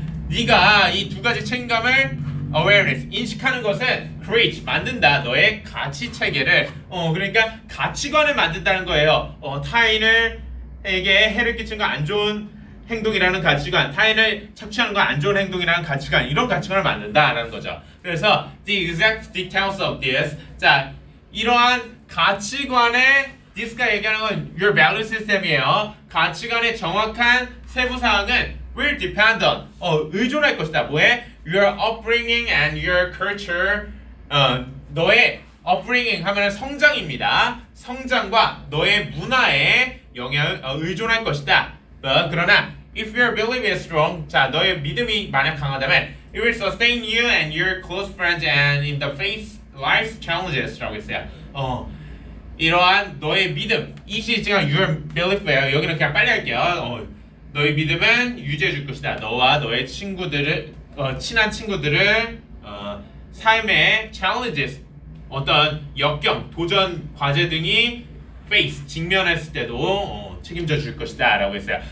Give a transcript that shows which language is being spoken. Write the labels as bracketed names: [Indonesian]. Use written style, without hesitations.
[Korean] 네가 이 두 가지 책임감을 awareness 인식하는 것은 create 만든다. 너의 가치 체계를 그러니까 가치관을 만든다는 거예요. 타인에게 해를 끼치는 거 안 좋은 행동이라는 가치관, 타인을 착취하는 거 안 좋은 행동이라는 가치관, 이런 가치관을 만든다라는 거죠. 그래서 [English] the exact details of this, [Korean] 자, 이러한 가치관의 this가 얘기하는 건 your value system이에요. 가치관의 정확한 세부 사항은 will depend on 의존할 것이다. 뭐에? [English] Your upbringing and your culture. [Korean] 너의 upbringing 하면 성장입니다. 성장과 너의 문화에 영향을 의존할 것이다. [English] 그러나 if your belief is strong, [Korean] 자, 너의 믿음이 만약 강하다면 [English] it will sustain you and your close friends and in the face life's challenges라고 했어요. [Korean] 이러한 너의 믿음, 이 시지가 your belief예요. 여기는 그냥 빨리 할게요. 너의 믿음은 유지해 줄 것이다. 너와 너의 친구들을 친한 친구들을 삶의 challenges, 어떤 역경, 도전, 과제 등이 face, 직면했을 때도 책임져 줄 것이다 라고 했어요.